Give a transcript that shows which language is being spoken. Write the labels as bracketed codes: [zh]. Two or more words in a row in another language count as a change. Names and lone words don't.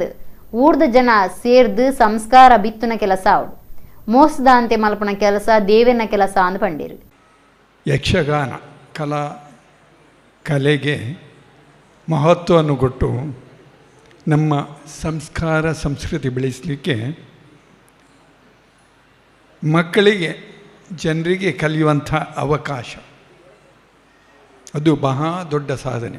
[tcy] ಊರ್ದ ಜನ ಸೇರ್ದು ಸಂಸ್ಕಾರ ಬಿತ್ತುನ ಕೆಲಸ ಅವಡು ಮೋಸದ ಅಂತೆ ಮಲ್ಪನ ಕೆಲಸ ದೇವೆನ ಕೆಲಸ ಅಂದು ಪಂಡಿರು. [kn] ಯಕ್ಷಗಾನ ಕಲೆಗೆ ಮಹತ್ವವನ್ನು ಕೊಟ್ಟು ನಮ್ಮ ಸಂಸ್ಕಾರ ಸಂಸ್ಕೃತಿ ಬೆಳೆಸಲಿಕ್ಕೆ ಮಕ್ಕಳಿಗೆ ಜನರಿಗೆ ಕಲಿಯುವಂಥ ಅವಕಾಶ ಅದು ಬಹಳ ದೊಡ್ಡ ಸಾಧನೆ.